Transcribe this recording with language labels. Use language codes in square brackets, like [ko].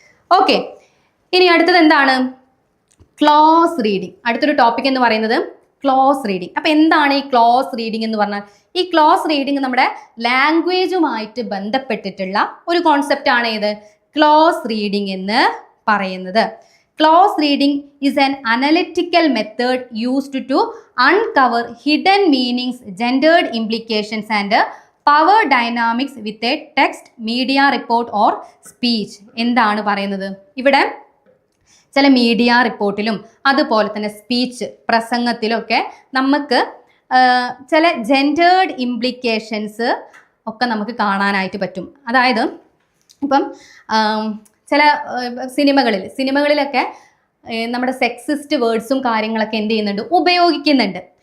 [ml] Okay, ഇനി അടുത്തത് എന്താണ്? Close reading. അടുത്തൊരു ടോപ്പിക് എന്ന് പറയുന്നത് ക്ലോസ് റീഡിങ്. അപ്പൊ എന്താണ് ഈ ക്ലോസ് റീഡിങ് എന്ന് പറഞ്ഞാൽ? ഈ ക്ലോസ് റീഡിങ് നമ്മുടെ ലാംഗ്വേജുമായിട്ട് ബന്ധപ്പെട്ടിട്ടുള്ള ഒരു കോൺസെപ്റ്റ് ആണ്. ഏത്? ക്ലോസ് റീഡിങ് എന്ന് പറയുന്നത്. [en] Close reading is an analytical method used to uncover hidden meanings, gendered implications and power dynamics with a text, media report or speech. [ml] എന്താണ് പറയുന്നത്? ഇവിടെ ചില മീഡിയ റിപ്പോർട്ടിലും അതുപോലെ തന്നെ സ്പീച്ച് പ്രസംഗത്തിലൊക്കെ നമുക്ക് ചില ജെൻഡേർഡ് ഇംപ്ലിക്കേഷൻസ് ഒക്കെ നമുക്ക് കാണാനായിട്ട് പറ്റും. അതായത് ഇപ്പം ചില സിനിമകളിലൊക്കെ നമ്മുടെ സെക്സിസ്റ്റ് വേർഡ്സും കാര്യങ്ങളൊക്കെ എന്ത് ചെയ്യുന്നുണ്ട്? ഉപയോഗിക്കുന്നുണ്ട്.